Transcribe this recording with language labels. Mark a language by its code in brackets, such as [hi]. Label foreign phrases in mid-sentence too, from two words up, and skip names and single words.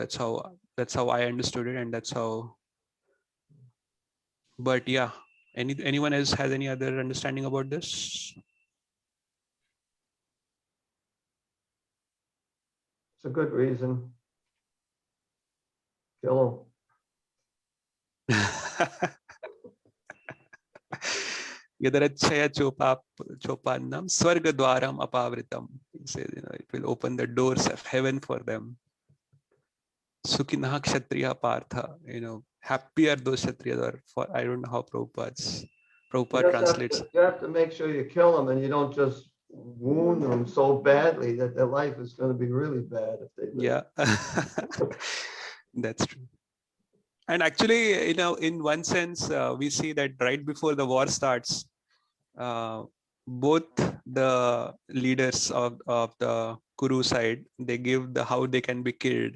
[en] That's how That's how I understood it, and that's how. But yeah, anyone else has any other understanding about this? It's a good reason. Kill [sa] Yadarachaya chopannam swargadwaram apavritam. [en] He says, it will open the doors of heaven for them. [sa] Sukhinah kshatriya partha. [en] Happy are those kshatriyas, or for I don't know how Prabhupada translates. You have to make sure you kill them, and you don't just wound them so badly that their life is going to be really bad if they live. Yeah, that's true. And actually, in one sense, we see that right before the war starts, both the leaders of the Kuru side, they give how they can be killed.